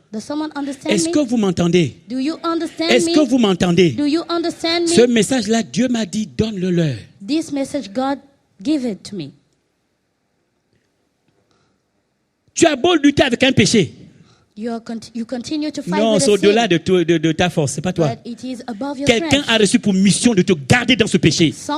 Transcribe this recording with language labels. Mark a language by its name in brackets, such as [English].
[French] Est-ce que vous m'entendez? Est-ce que vous m'entendez? Ce message-là, Dieu m'a dit, donne-le leur. [English] This message, God gave it to me. [French] Tu as beau lutter avec un péché. [English] You continue to fight [French] Non, [English] with [French] c'est au-delà de ta force, c'est pas toi. Quelqu'un a reçu pour mission de te garder dans ce péché.